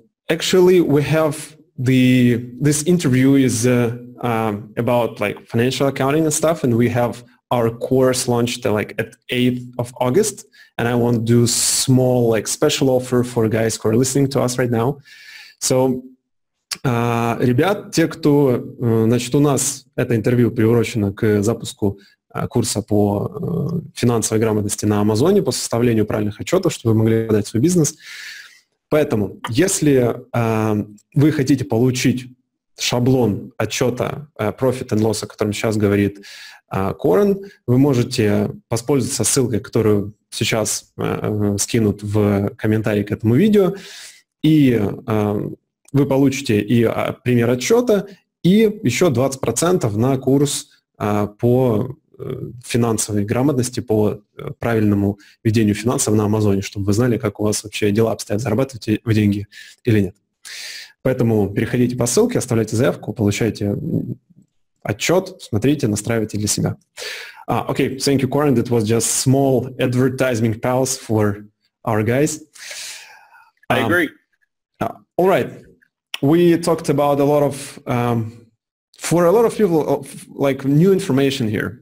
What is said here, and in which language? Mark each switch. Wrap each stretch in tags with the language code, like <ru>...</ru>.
<en>Actually, we have this interview is about like financial accounting and stuff, and we have our course launched like at 8th of August, and I want to do small like special offer for guys who are listening to us right now.</en> <ru>So, ребят, те, кто, значит, у нас это интервью приурочено к запуску курса по финансовой грамотности на Амазоне, по составлению правильных отчетов, чтобы вы могли подать свой бизнес. Поэтому, если вы хотите получить шаблон отчета Profit and Loss, о котором сейчас говорит Coran, вы можете воспользоваться ссылкой, которую сейчас скинут в комментарии к этому видео, и вы получите и пример отчета, и еще 20% на курс по финансовой грамотности, по правильному ведению финансов на Амазоне, чтобы вы знали, как у вас вообще дела обстоят, зарабатываете вы деньги или нет. Поэтому переходите по ссылке, оставляйте заявку, получайте отчет, смотрите, настраивайте для себя.</ru> <en>Okay, thank you, Coran. That was just small advertising pause for our guys. I agree. All right. We talked about a lot of, for a lot of people, like new information here.</en>